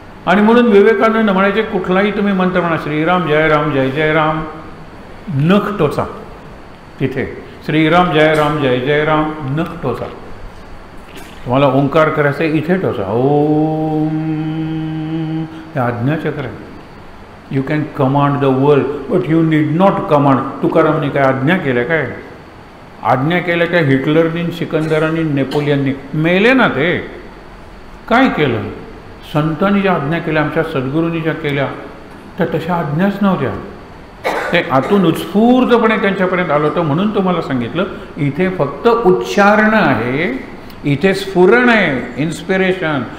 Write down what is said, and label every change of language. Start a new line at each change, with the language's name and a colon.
Marathi: आणि म्हणून विवेकानंद म्हणायचे, कुठलाही तुम्ही मंत्र म्हणा, श्रीराम जय राम जय जय राम, नख टोचा तिथे, श्रीराम जय राम जय जय राम, नख टोचा. तुम्हाला ओंकार करायचं आहे, इथे टोचा, ओम, हे आज्ञाचक्र आहे.
English: You can command the world but you need not command.
Marathi: तुकारामने काय आज्ञा केल्या काय? आज्ञा केल्या काय? हिटलरनी, सिकंदरांनी, नेपोलियननी मेले ना ते. काय केलं? संतांनी ज्या आज्ञा केल्या, आमच्या सद्गुरूंनी ज्या केल्या, त्या तशा आज्ञाच नव्हत्या. ते आतून उत्स्फूर्तपणे त्यांच्यापर्यंत आलं होतं. म्हणून तुम्हाला सांगितलं, इथे फक्त उच्चारणं आहे, इथे स्फुरण आहे, इन्स्पिरेशन.